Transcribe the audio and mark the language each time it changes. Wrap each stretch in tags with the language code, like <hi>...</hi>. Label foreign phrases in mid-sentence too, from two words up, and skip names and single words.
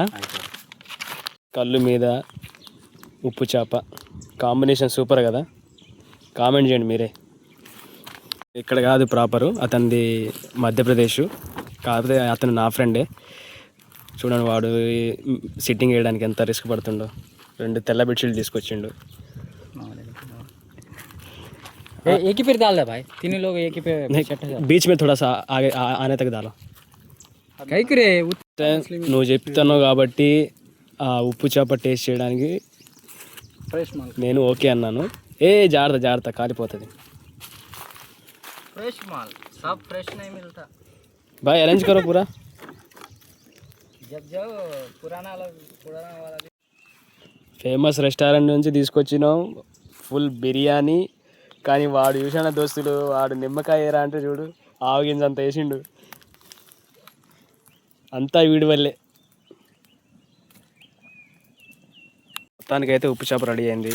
<te>కళ్ళు మీద ఉప్పు చేప కాంబినేషన్ సూపర్ కదా. కామెంట్ చేయండి మీరే. ఇక్కడ కాదు ప్రాపరు, అతనిది మధ్యప్రదేశ్. కాకపోతే అతను నా ఫ్రెండే. చూడండి వాడు సిట్టింగ్ వేయడానికి ఎంత రిస్క్ పడుతుండో. 2 తెల్ల బెడ్షీట్లు తీసుకొచ్చిండు.</te> <hi>एक ही फिर डाल दे भाई, तीनों लोग एक ही पे बीच में थोड़ा सा आगे आने तक डालो.</hi> <te>నువ్వు చెప్తున్నావు కాబట్టి ఆ ఉప్పు చేప టేస్ట్ చేయడానికి నేను ఓకే అన్నాను. జాగ్రత్త కాలిపోతుంది.</te> <hi>फ्रेश माल सब फ्रेश नहीं मिलता भाई, अरेंज करो पूरा. जब जाओ पुराना वाला.</hi> <en>famous restaurant</en> <te>నుంచి తీసుకొచ్చినాం ఫుల్ బిర్యానీ. కానీ వాడు చూసిన దోస్తులు, వాడు నిమ్మకాయ ఏరా అంటే చూడు, ఆవగింజ అంత వేసిండు. అంతా వీడి వల్లే. మొత్తానికైతే ఉప్పు చేప రెడీ అయింది.</te>